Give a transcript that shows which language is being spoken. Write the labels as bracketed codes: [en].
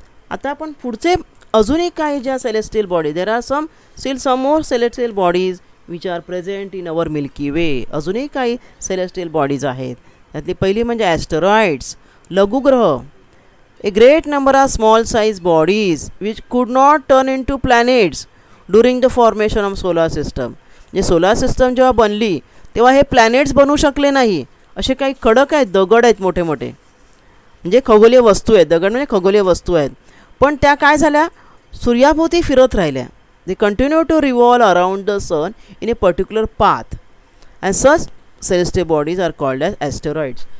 [mr] आता आपण पुढचे अजूनही काही ज्या celestial body, [en] There are some more celestial bodies which are present in our Milky Way. [mr] अजूनही काही सेलेस्टियल बॉडीज आहेत. त्यातली पहिली म्हणजे ॲस्टेरॉइड्स, लघुग्रह. [en] A great number of small size bodies which could not turn in to planets during the formation of solar system. [mr] म्हणजे solar system जेव्हा बनली तेव्हा हे प्लॅनेट्स बनू शकले नाही. असे काही खडक आहेत, दगड आहेत मोठे मोठे, म्हणजे खगोलीय वस्तू आहेत. दगड म्हणजे खगोलीय वस्तू आहेत, पण त्या काय झाल्या, सूर्याभोवती फिरत राहिल्या. [en] They continue to revolve around the sun in a particular path and such celestial bodies are called as asteroids.